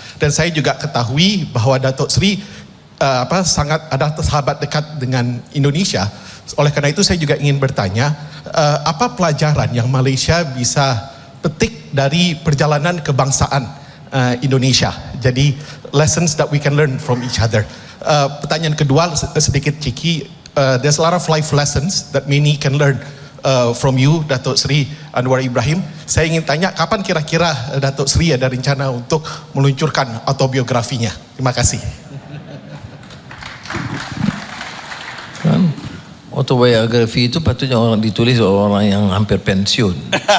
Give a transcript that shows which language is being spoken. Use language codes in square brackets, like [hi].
[id] Dan saya juga ketahui bahwa Datuk Seri sangat ada sahabat dekat dengan Indonesia. Oleh karena itu saya juga ingin bertanya, apa pelajaran yang Malaysia bisa petik dari perjalanan kebangsaan Indonesia? Jadi [en] lessons that we can learn from each other. [id] Pertanyaan kedua sedikit [en] cheeky, there's a lot of life lessons that many can learn from you, Datuk Seri Anwar Ibrahim. [id] Saya ingin tanya, kapan kira-kira Datuk Seri ada rencana untuk meluncurkan autobiografinya? Terima kasih. [ms] Kan autobiografi itu patutnya orang ditulis oleh orang yang hampir pensiun.